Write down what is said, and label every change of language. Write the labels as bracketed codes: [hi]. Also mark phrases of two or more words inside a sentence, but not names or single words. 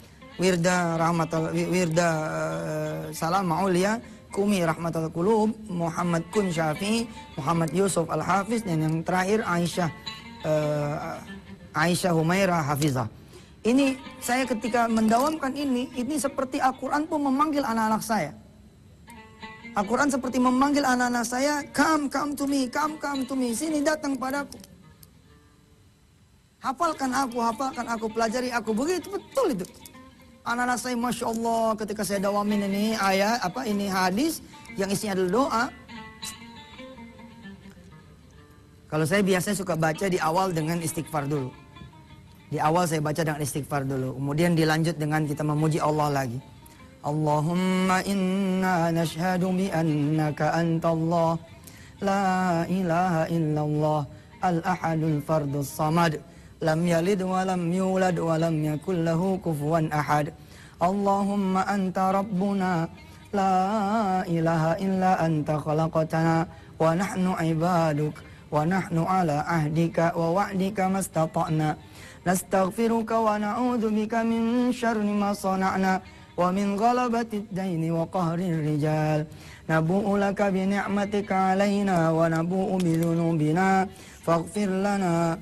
[id] Wirda Salam Ma'ulia, Kumi Rahmatul Qulub, Muhammad Kun Syafi'i, Muhammad Yusuf Al-Hafiz, dan yang terakhir Aisyah Humairah Hafizah. Ini saya ketika mendawamkan ini seperti Al-Quran pun memanggil anak-anak saya. Al-Quran seperti memanggil anak-anak saya, [en] come to me, come to me, [id] sini datang padaku. Hafalkan aku, pelajari aku, begitu betul itu. Anak-anak saya [ar] Masya Allah [id] ketika saya dawamin ini ayat, ini hadis yang isinya adalah doa. Kalau saya biasanya suka baca di awal dengan istighfar dulu. Di awal saya baca dengan istighfar dulu. Kemudian dilanjut dengan kita memuji Allah lagi. [ar] اللهم إنا نشهد بأنك أنت الله لا إله إلا الله الأحد الفرد الصمد لم يلد ولم يولد ولم يكن له كفوا أحد اللهم أنت ربنا لا إله إلا أنت خلقتنا ونحن عبادك ونحن على عهدك ووعدك ما استطعنا نستغفرك ونعوذ بك من شر ما صنعنا ومن غلبة الدين وقهر الرجال نبوء لك بنعمتك علينا ونبوء بذنوبنا فاغفر لنا